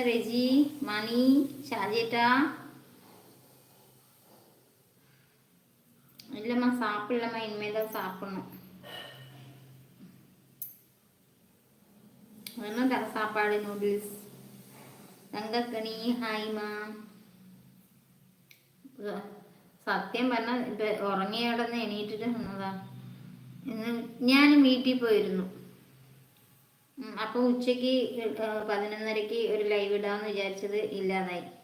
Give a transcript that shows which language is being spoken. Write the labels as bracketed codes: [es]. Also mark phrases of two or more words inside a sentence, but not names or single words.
[ml] റെജി, മണി, ഷാജേട്ടാ? [ta] இல்லைம்மா சாப்பிடலம்மா, இனிமேல் தான் சாப்பிடணும். அதெல்லாம் தர சாப்பாடு, நூடுல்ஸ். [ml] തങ്കക്കണി ഹായ്മാ. സത്യം പറഞ്ഞാൽ ഇപ്പം ഉറങ്ങിയവിടെന്ന് എണീറ്റിട്ട് വന്നതാ. ഇന്ന് ഞാനും വീട്ടിൽ പോയിരുന്നു. അപ്പോൾ ഉച്ചയ്ക്ക് 11:30 ഒരു ലൈവ് ഇടാമെന്ന് വിചാരിച്ചത് ഇല്ലാതായി.